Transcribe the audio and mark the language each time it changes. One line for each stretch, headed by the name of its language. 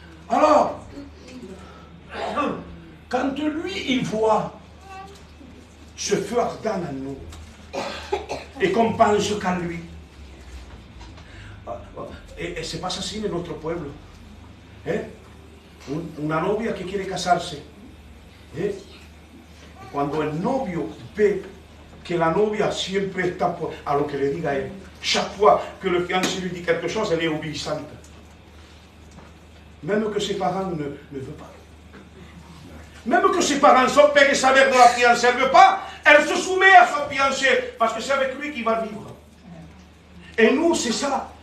French: Alors, quand lui, il voit ce feu ardent en nous, et qu'on pense qu'à lui, et c'est pas
Spanish: así
French: en notre
Spanish: pueblo. Una novia que quiere casarse. Cuando el novio ve que la novia siempre está a lo que le diga él,
French: chaque fois que le fiancé lui dit quelque chose, elle est obéissante. Même que ses parents ne veulent pas. Même que ses parents, son père et sa mère de la fiancée, elle ne veut pas, elle se soumet à son fiancé, parce que c'est avec lui qu'il va vivre. Et nous, c'est ça.